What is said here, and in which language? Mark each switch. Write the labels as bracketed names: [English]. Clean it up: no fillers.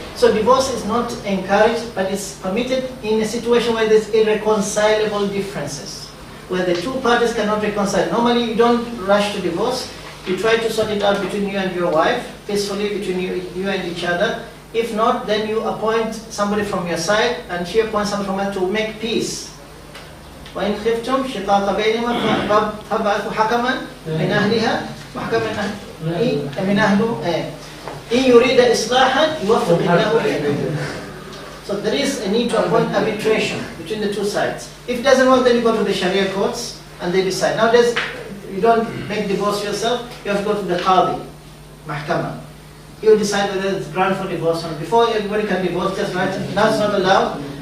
[English] So divorce is not encouraged, but it's permitted in a situation where there's irreconcilable differences, where the two parties cannot reconcile. Normally you don't rush to divorce. You try to sort it out between you and your wife, peacefully between you and each other. If not, then you appoint somebody from your side and she appoints somebody from her to make peace. [Arabic] وإن خفتم شقاق بينهما فابعثوا حكما من أهلها وحكما من أهله إن يريد إصلاحا يوفق الله بينهما. [English] So there is a need to appoint arbitration between the two sides. If it doesn't work, then you go to the Sharia courts and they decide. Nowadays, you don't make divorce yourself, you have to go to the Qadi, Mahkama. He will decide whether it's ground for divorce or not. Before everybody can divorce, just right, now it's not allowed.